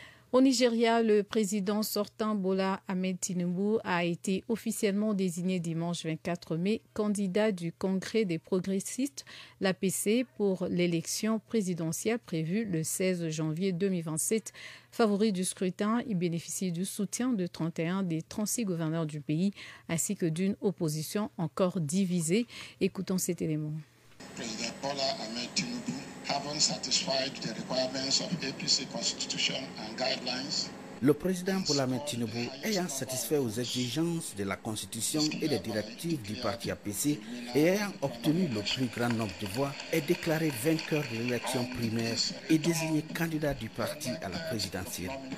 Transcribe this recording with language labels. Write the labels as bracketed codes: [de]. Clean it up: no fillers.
[fr] Au Nigeria, le président sortant Bola Ahmed Tinubu a été officiellement désigné dimanche 24 mai candidat du Congrès des progressistes, l'APC, pour l'élection présidentielle prévue le 16 janvier 2027. Favori du scrutin, il bénéficie du soutien de 31 des 36 gouverneurs du pays, ainsi que d'une opposition encore divisée. Écoutons cet élément. [en] President Bola Ahmed Tinubu, having satisfied the requirements of APC constitution and guidelines. [fr] Le président Bola Ahmed Tinubu, ayant satisfait aux exigences de la constitution et des directives du parti APC et ayant obtenu le plus grand nombre de voix, est déclaré vainqueur de l'élection primaire et désigné candidat du parti à la présidentielle.